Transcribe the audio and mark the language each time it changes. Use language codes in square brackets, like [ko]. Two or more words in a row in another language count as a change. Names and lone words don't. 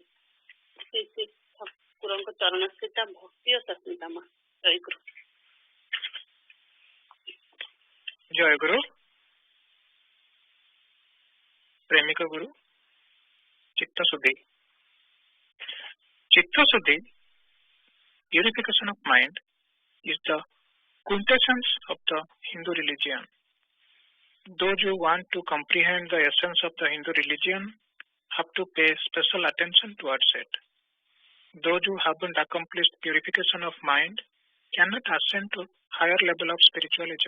[or] ଶ୍ରୀ ଠାକୁରଙ୍କ ଚରଣସ୍ଥିତା ଭକ୍ତି ଓ ସସ୍ମିତା ମା। ଜୟଗୁରୁ। ଜୟଗୁରୁ। ପ୍ରେମିକ ଗୁରୁ ଚିତ୍ତଶୁଦ୍ଧି। [en] Chitta-Shuddhi, purification of mind, is the quintessence of the Hindu religion. Those who want to comprehend the essence of the Hindu religion have to pay special attention towards it. Those who haven't accomplished purification of mind cannot ascend to higher level of spiritualism.